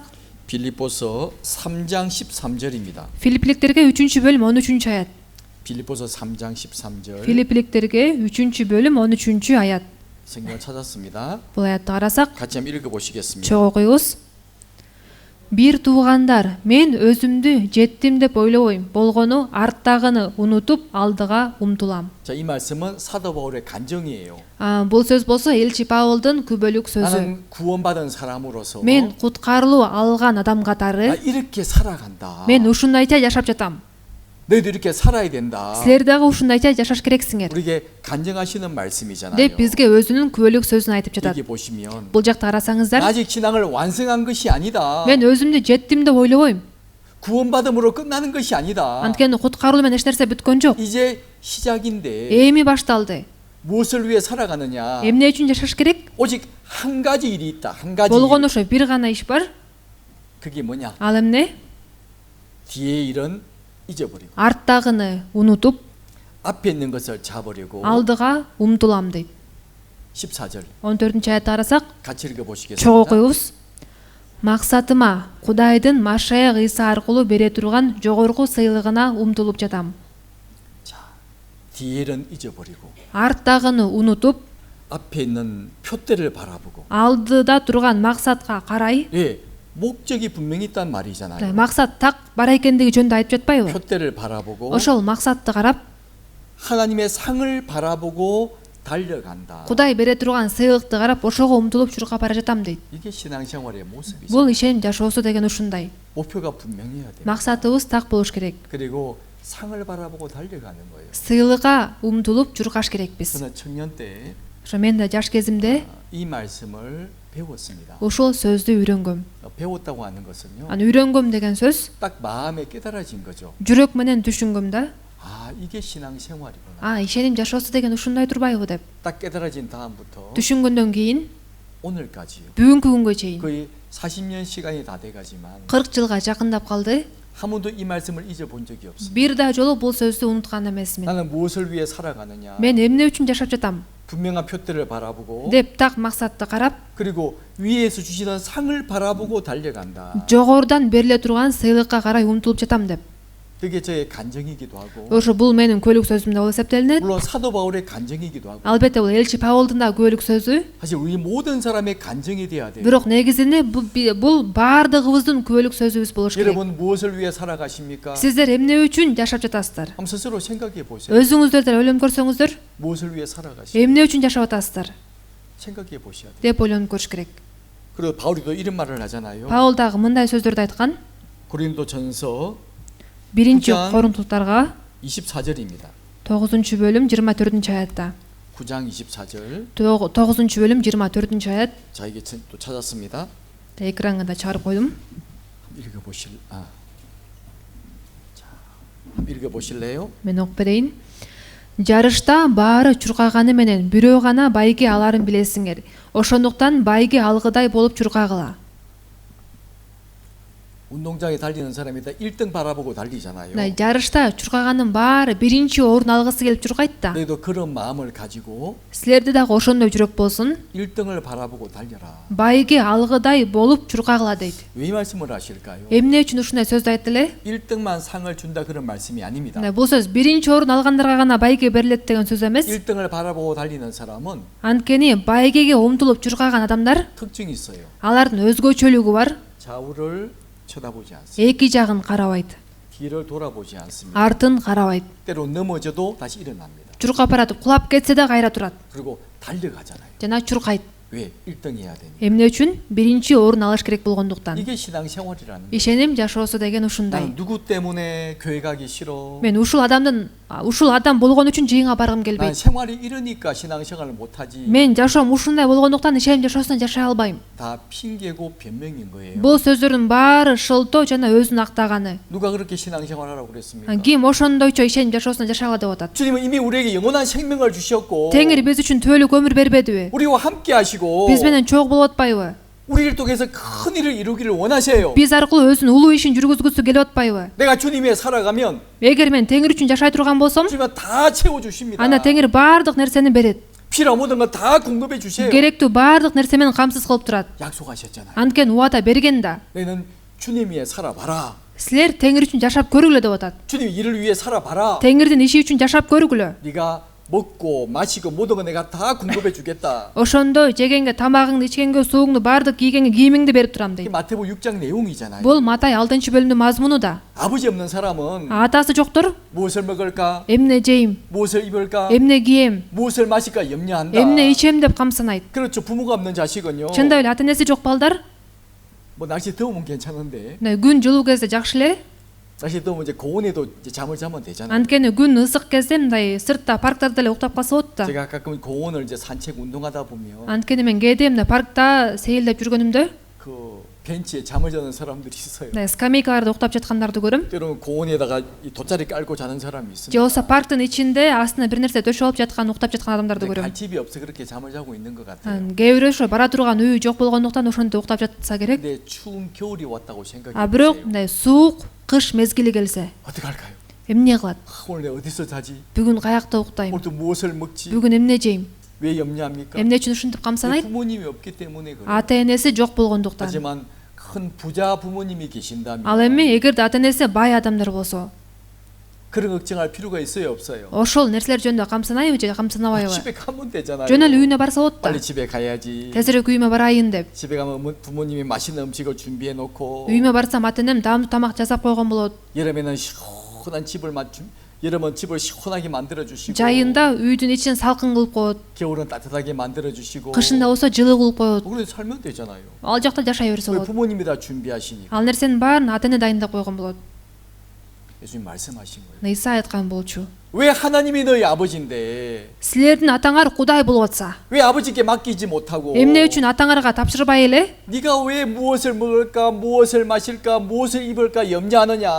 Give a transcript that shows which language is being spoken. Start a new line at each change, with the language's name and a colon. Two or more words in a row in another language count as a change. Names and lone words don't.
Korean: 빌립보서 3장 13절입니다.
Kyrgyz: Филиппиликтерге 3-бөлүм 13-аят.
Korean: 빌립보서 3장 13절.
Kyrgyz: Филиппиликтерге 3-бөлүм 13-аят.
Korean: 성경을 찾았습니다.
Kyrgyz: Бул аятты карасак,
Korean: 같이 한번 읽어 보시겠습니다.
Kyrgyz: чогуу окуйбуз. Бир туугандар, мен өзүмдү жеттим деп ойлобойм. Болгону арттагыны унутуп, алдыга умтулам.
Korean: 자, 이 말씀은 사도 바울의 간증이에요.
Kyrgyz: Бул сөз болсо Элчи Павлдын күбөлүк сөзү.
Korean: 나는 구원받은 사람으로서
Kyrgyz: Мен куткарылуу алган адам
Korean: 나
Kyrgyz: катары
Korean: 이렇게 살아간다.
Kyrgyz: мен ушундайча жашап жатам.
Korean: 너희도 이렇게 살아야 된다.
Kyrgyz: Силер дагы ушундайча жашаш керексиңер.
Korean: 우리에게 간증하시는 말씀이잖아요.
Kyrgyz: деп бизге өзүнүн күбөлүк сөзүн айтып жатат.
Korean: 여기 보시면
Kyrgyz: Бул жакта карасаңыздар,
Korean: 아직 신앙을 완성한 것이 아니다.
Kyrgyz: мен өзүмдү жеттим деп ойлобойм.
Korean: 구원받음으로 끝나는 것이 아니다.
Kyrgyz: Анткени куткарылуу менен эч нерсе бүткөн жок.
Korean: 이제 시작인데
Kyrgyz: Эми башталды.
Korean: 무엇을 위해 살아가느냐?
Kyrgyz: Эмне үчүн жашаш керек?
Korean: 오직 한 가지 일이 있다. 한 가지
Kyrgyz: Болгону
Korean: 일.
Kyrgyz: ошо бир гана иш бар.
Korean: 그게 뭐냐?
Kyrgyz: Ал эмне?
Korean: 뒤의 일은 잊어버리고
Kyrgyz: Арттагыны унутуп,
Korean: 앞에 있는 것을 잡으려고.
Kyrgyz: алдыга умтулам дейт.
Korean: 14절
Kyrgyz: 14-аятты карасак,
Korean: 같이 읽어
Kyrgyz: чогуу
Korean: 보시겠습니다.
Kyrgyz: окуйбуз. Максатыма Кудайдын Машаяк Ыйса аркылуу бере турган жогорку сыйлыгына умтулуп жатам.
Korean: 뒤의 일은 잊어버리고
Kyrgyz: Арттагыны унутуп,
Korean: 앞에 있는 표대를 바라보고.
Kyrgyz: алдыда турган максатка карай.
Korean: 예, 목적이 분명히 있단 말이잖아요.
Kyrgyz: Максат так бар экендиги жөнүндө айтып жатпайбы?
Korean: 표대를 바라보고
Kyrgyz: Ошол максатты карап,
Korean: 하나님의 상을 바라보고 달려간다.
Kyrgyz: Кудай бере турган сыйлыкты карап, ошого умтулуп чуркап бара жатам дейт.
Korean: 이게 신앙생활의 모습이죠.
Kyrgyz: Бул ишеним жашоосу деген ушундай.
Korean: 목표가 분명해야 돼요.
Kyrgyz: Максатыбыз так болуш керек.
Korean: 그리고 상을 바라보고 달려가는 거예요.
Kyrgyz: Сыйлыкка умтулуп журкаш керекпиз.
Korean: 저는 청년 때 이
Kyrgyz: Ошо мен да жаш кезимде
Korean: 말씀을 배웠습니다.
Kyrgyz: ошол сөздү үйрөнгөм.
Korean: 배웠다고 하는 것은요.
Kyrgyz: Аны үйрөнгөм деген сөз
Korean: 딱 마음에 깨달아진 거죠.
Kyrgyz: жүрөк менен түшүнгөм да.
Korean: 이게 신앙생활이구나.
Kyrgyz: Ишеним жашоосу деген ушундай турбайбы деп.
Korean: 딱 깨달아진 다음부터
Kyrgyz: Түшүнгөндөн кийин
Korean: 오늘까지요.
Kyrgyz: бүгүнкү күнгө чейин
Korean: 거의 40년 시간이 다 돼가지만
Kyrgyz: 40 жылга жакындап калды.
Korean: 한 번도 이 말씀을 잊어본 적이 없어요.
Kyrgyz: Бир да жолу бул сөздү унуткан эмесмин.
Korean: 나는 무엇을 위해 살아가느냐?
Kyrgyz: Мен эмне үчүн жашап жатам
Korean: 분명한 표대를 바라보고
Kyrgyz: деп так максатты карап,
Korean: 그리고 위에서 주시는 상을 바라보고 달려간다.
Kyrgyz: жогорудан бериле турган сыйлыкка карай умтулуп жатам деп.
Korean: 그게 저의 간증이기도 하고
Kyrgyz: Ошо бул менин көйлүк сөзүм деп эсептелинет.
Korean: 물론 사도 바울의 간증이기도 하고
Kyrgyz: Албетте бул элчи Паулдун да көйлүк сөзү.
Korean: 사실 우리 모든 사람의 간증이 돼야 돼요.
Kyrgyz: Бирок негизинде бул баардыгыбыздын көйлүк сөзүбүз болуш керек.
Korean: 여러분 무엇을 위해 살아가십니까?
Kyrgyz: Сиздер эмне үчүн жашап жатасыздар?
Korean: 한번 스스로 생각해 보세요.
Kyrgyz: Өзүңүздөр деле ойлонуп көрсөңүздөр,
Korean: 무엇을 위해 살아가십니까?
Kyrgyz: эмне үчүн жашап атасыздар
Korean: 생각해 보셔야 돼요.
Kyrgyz: деп ойлонуп көрүш керек.
Korean: 그리고 바울이 또 이런 말을 하잖아요.
Kyrgyz: Паул дагы мындай сөздөрдү айткан.
Korean: 고린도전서 1 9장
Kyrgyz: Корунтуктарга
Korean: 24절입니다.
Kyrgyz: 9-бөлүм 24 аятта.
Korean: 9장 24절.
Kyrgyz: 9-бөлүм 24 аят.
Korean: 자, 이게 또 찾았습니다.
Kyrgyz: Экранга да чыгарып койдум.
Korean: 읽어 보실 자, 한번 읽어 보실래요?
Kyrgyz: Мен окуп берейин. Жарышта баары чуркаганы менен бирөө гана байге аларын билесиңер. Ошондуктан байге алгыдай болуп чуркагыла.
Korean: 운동장에 달리는 사람이 다 1등 바라보고 달리잖아요.
Kyrgyz: Жарышта чуркаганын баары биринчи орун алгысы келип чуркайт да.
Korean: 그래도 그런 마음을 가지고
Kyrgyz: Силерде дагы ошондой жүрөк болсун.
Korean: 1등을 바라보고 달려라.
Kyrgyz: Байге алгыдай болуп чуркагыла дейт.
Korean: 왜 이 말씀을 하실까요?
Kyrgyz: Эмне үчүн ушундай сөздү айтты эле?
Korean: 1등만 상을 준다 그런 말씀이 아닙니다.
Kyrgyz: Бул сөз биринчи орун алгандарга гана байге берилет деген сөз эмес.
Korean: 1등을 바라보고 달리는 사람은
Kyrgyz: Анткени байгеге умтулуп чуркаган адамдар,
Korean: 특징이 있어요.
Kyrgyz: алардын өзгөчөлүгү бар.
Korean: 좌우를 쳐다보지 않습니다.
Kyrgyz: Эки жагын карабайт,
Korean: 뒤를 돌아보지 않습니다.
Kyrgyz: артын карабайт.
Korean: 때로 넘어져도 다시 일어납니다.
Kyrgyz: Чуркап баратып кулап кетсе да кайра турат
Korean: 그리고 달려가잖아요.
Kyrgyz: жана чуркайт.
Korean: 왜? 1등 해야 되니?
Kyrgyz: Эмне үчүн? Биринчи орун алыш керек болгондуктан.
Korean: 이게 신앙생활이라는 거예요.
Kyrgyz: Ишеним жашоосу деген ушундай.
Korean: 나는 누구 때문에 교회 가기 싫어?
Kyrgyz: Мен ушул адам болгон үчүн жыйынга баргым
Korean: 난
Kyrgyz: келбейт.
Korean: 생활이 이러니까 신앙생활을 못하지.
Kyrgyz: Мен жашоом ушундай болгондуктан ишеним жашоосун жашай албайм.
Korean: 다 핑계고 변명인 거예요.
Kyrgyz: Бул сөздөрдүн баары шылтоо жана өзүн актаганы.
Korean: 누가 그렇게 신앙생활하라고 그랬습니까?
Kyrgyz: Ким ошондойчо ишеним жашоосун жашай ала деп атат?
Korean: 주님은 이미 우리에게 영원한 생명을 주셨고
Kyrgyz: Теңир биз үчүн төөлүк өмүр бербедиби?
Korean: 우리와 함께 하시고
Kyrgyz: Биз менен чогуу болуп атпайбы?
Korean: 우리를 통해서 큰 일을 이루기를 원하세요.
Kyrgyz: Биз аркылуу өзүнүн улуу ишин жүргүзгүсү келип атпайбы?
Korean: 내가 주님 위해 살아가면
Kyrgyz: Эгер мен Теңир үчүн жашай турган болсом,
Korean: 주님은 다 채워주십니다.
Kyrgyz: анда Теңир баардык нерсени берет.
Korean: 필요 모든 건 다 공급해 주세요.
Kyrgyz: Керектүү баардык нерсе менен камсыз кылып турат.
Korean: 약속하셨잖아요.
Kyrgyz: Анткени убада берген да.
Korean: 너는 주님 위해 살아봐라.
Kyrgyz: Силер Теңир үчүн жашап көрүгүлө деп атат.
Korean: 주님 일을 위해 살아봐라.
Kyrgyz: Теңирдин иши үчүн жашап көрүгүлө.
Korean: 네가 먹고 마시고 모든 거 내가 다 공급해 주겠다.
Kyrgyz: Ошондо жегенге тамагыңды, ичкенге сууңду, баардык кийгенге кийимиңди берип турам
Korean: 이게
Kyrgyz: дейт.
Korean: 마태복음 6장 내용이잖아요.
Kyrgyz: Бул Матай 6-бөлүмдүн мазмуну да.
Korean: 아버지 없는 사람은
Kyrgyz: Атасы жоктор,
Korean: 무엇을 먹을까?
Kyrgyz: эмне жейм,
Korean: 무엇을 입을까?
Kyrgyz: эмне кийем,
Korean: 무엇을 마실까 염려한다.
Kyrgyz: эмне ичем деп камсынайт.
Korean: 그렇죠. 부모가 없는 자식은요.
Kyrgyz: Чындап эле ата энеси жок балдар,
Korean: 뭐 날씨 더우면 괜찮은데
Kyrgyz: күн жылуу кезде жакшы эле.
Korean: 날씨 더우면 이제 고온에도 이제 잠을 자면 되잖아요.
Kyrgyz: Анткени күн ысык кезде мындай сыртта парктарда эле уктап калса болот да.
Korean: 제가 가끔 고온을 이제 산책 운동하다 보면
Kyrgyz: Анткени мен кээде мына паркта сейилдеп жүргөнүмдө
Korean: 그 벤치에 잠을 자는 사람들이 있어요.
Kyrgyz: скамейкаларда уктап жаткандарды көрөм.
Korean: 때로는 고온에다가 이 돗자리 깔고 자는 사람이 있어요.
Kyrgyz: Же болбосо парктын ичинде астына бир нерсе төшөп алып жаткан, уктап жаткан адамдарды
Korean: 근데
Kyrgyz: көрөм.
Korean: 갈 집이 없어 그렇게 잠을 자고 있는 것 같아요.
Kyrgyz: Кээ бирөө ошо бара турган үйү жок болгондуктан ошондо уктап жатса керек.
Korean: 근데 추운 겨울이 왔다고 생각해
Kyrgyz: Бирок
Korean: 보세요.
Kyrgyz: мындай суук кыш мезгили келсе,
Korean: 어떻게 할까요?
Kyrgyz: эмне кылат?
Korean: 오늘 내가 어디서 자지?
Kyrgyz: Бүгүн каякта уктайм?
Korean: 오늘 또 무엇을 먹지?
Kyrgyz: Бүгүн эмне жейм?
Korean: 왜 염려합니까?
Kyrgyz: Эмне үчүн ушинтип камсанайт?
Korean: 부모님이 없기 때문에 그래요.
Kyrgyz: Ата энеси жок болгондуктан.
Korean: 하지만 큰 부자 부모님이 계신다면
Kyrgyz: Ал эми эгерде ата энеси бай адамдар болсо,
Korean: 그런 걱정할 필요가 있어요, 없어요?
Kyrgyz: ошол нерселер жөнүндө камсанайбы же камсанабайбы?
Korean: 집에 가면 되잖아요.
Kyrgyz: Жөн эле үйүнө барса болот да.
Korean: 빨리 집에 가야지.
Kyrgyz: Тезирээк үйүмө барайын деп.
Korean: 집에 가면 부모님이 맛있는 음식을 준비해 놓고
Kyrgyz: Үйүмө барсам ата энем даамдуу тамак жасап койгон болот.
Korean: 여름에는 시원한 집을 여름은 집을 시원하게 만들어 주시고
Kyrgyz: Жайында үйдүн ичин салкын кылып коет.
Korean: 겨울은 따뜻하게 만들어 주시고
Kyrgyz: Кышында болсо жылуу кылып коет.
Korean: 그래 살면 되잖아요.
Kyrgyz: Ал жакта жашай берсе
Korean: 왜
Kyrgyz: болот.
Korean: 부모님이 다 준비하시니까
Kyrgyz: Ал нерсенин баарын ата эне дайындап койгон болот.
Korean: 예수님 말씀하신 거예요.
Kyrgyz: Иса айткан болчу.
Korean: 왜 하나님이 너희 아버지인데
Kyrgyz: Силердин атаңар Кудай болуп атса,
Korean: 왜 아버지께 맡기지 못하고
Kyrgyz: эмне үчүн атаңарга тапшырбай эле?
Korean: 네가 왜 무엇을 먹을까 무엇을 마실까 무엇을 입을까 염려하느냐?